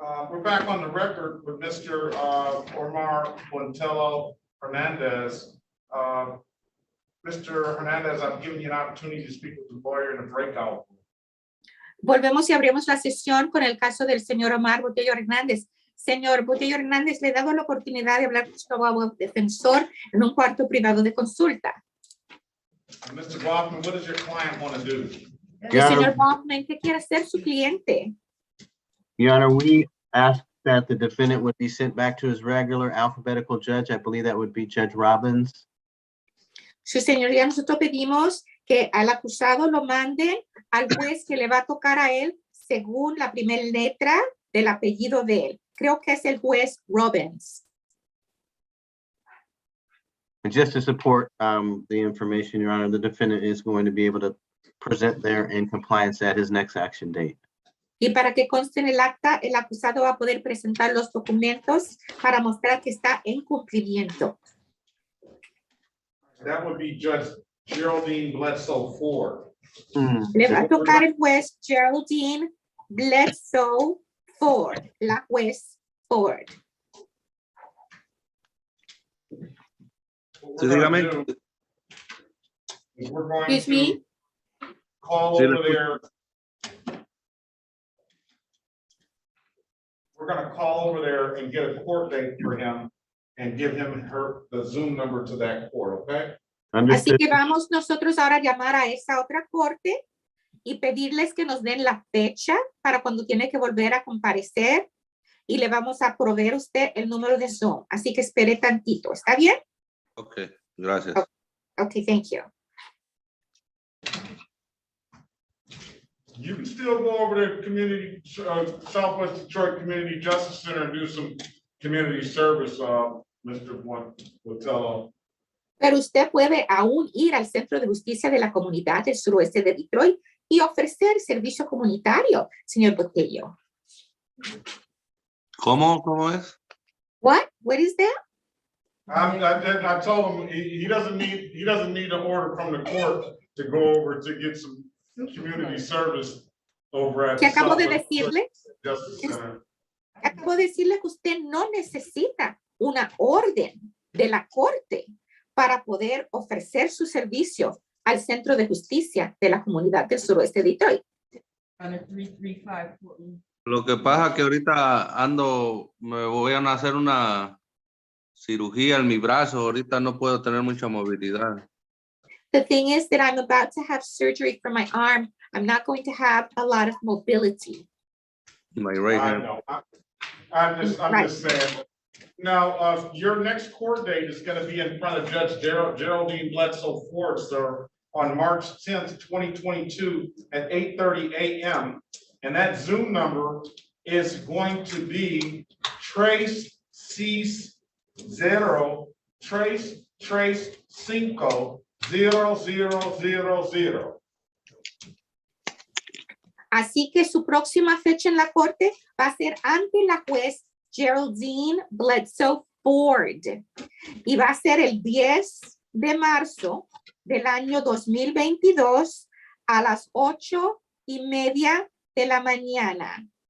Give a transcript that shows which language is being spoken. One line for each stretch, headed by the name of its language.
English: We're back on the record with Mr. Omar Montello Hernandez. Mr. Hernandez, I'm giving you an opportunity to speak with the lawyer in a breakout.
Spanish: Volvemos y abrimos la sesión con el caso del señor Omar Botello Hernández. Señor Botello Hernández, le he dado la oportunidad de hablar con su abogado defensor en un cuarto privado de consulta.
English: Mr. Bachman, what does your client want to do?
Spanish: El señor Bachman, ¿qué quiere hacer su cliente?
English: Your Honor, we asked that the defendant would be sent back to his regular alphabetical judge. I believe that would be Judge Robbins.
Spanish: Su señoría, nosotros pedimos que al acusado lo manden al juez que le va a tocar a él según la primera letra del apellido de él. Creo que es el juez Robbins.
English: And just to support the information, Your Honor, the defendant is going to be able to present there in compliance at his next action date.
Spanish: Y para que conste en el acta, el acusado va a poder presentar los documentos para mostrar que está en cumplimiento.
English: That would be Judge Geraldine Bledsoe Ford.
Spanish: Le va a tocar el juez Geraldine Bledsoe Ford, la juez Ford. Sí, dígame.
English: We're going Excuse me? to call over there. We're going to call over there and get a court date for him and give him the Zoom number to that court, okay?
Spanish: Así que vamos nosotros ahora a llamar a esa otra corte y pedirles que nos den la fecha para cuando tiene que volver a comparecer y le vamos a proveer usted el número de Zoom. Así que espere tantito, ¿está bien? Okay, gracias.
English: Okay, thank you. You can still go over to community, Southwest Detroit Community Justice Center and do some community service, Mr. Botello.
Spanish: Pero usted puede aún ir al Centro de Justicia de la Comunidad del Suroeste de Detroit y ofrecer servicio comunitario, señor Botello. ¿Cómo es?
English: What? What is that? I told him he doesn't need an order from the court to go over to get some community service over at
Spanish: ¿Qué acabo de
English: Southwest
Spanish: decirle?
English: Justice Center.
Spanish: Acabo de decirle que usted no necesita una orden de la corte para poder ofrecer su servicio al Centro de Justicia de la Comunidad del Suroeste de Detroit. Lo que pasa es que ahorita me voy a hacer una cirugía en mi brazo, ahorita no puedo tener mucha movilidad.
English: The thing is that I'm about to have surgery for my arm. I'm not going to have a lot of mobility. My right I hand. know. I'm just saying. Now, your next court date is going to be in front of Judge Geraldine Bledsoe Ford, sir, on March 10th, 2022 at 8:30 a.m. And that Zoom number is going to be Trace Cis Zero, Trace 5 0000.
Spanish: Así que su próxima fecha en la corte va a ser ante la juez Geraldine Bledsoe Ford y va a ser el 10 de marzo del año 2022 a las 8:30 de la mañana.